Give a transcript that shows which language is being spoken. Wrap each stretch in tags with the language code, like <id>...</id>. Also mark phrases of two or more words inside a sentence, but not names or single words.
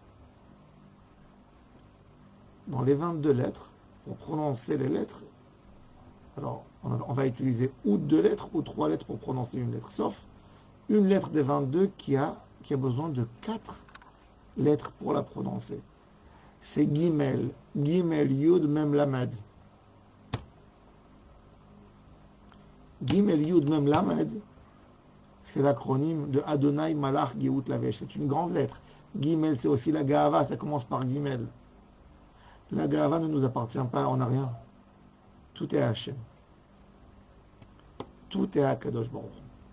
<fr>Dans les 22 lettres, pour prononcer les lettres, alors on va utiliser ou 2 lettres ou 3 lettres pour prononcer une lettre, sauf une lettre des 22 qui a besoin de 4 lettres pour la prononcer. C'est Gimel, Gimel, Yud, Mem, Lamed. Gimel, Yud, Mem, Lamed, c'est l'acronyme de</fr> <he>אדוני מלך גאות לבש.</he> <fr>C'est une grande lettre. Gimel, c'est aussi la Ga'ava, ça commence par Gimel. La Ga'ava ne nous appartient pas, on n'a rien. Tout est Hachem. Tout est à</fr> <he>קדוש ברוך הוא.</he>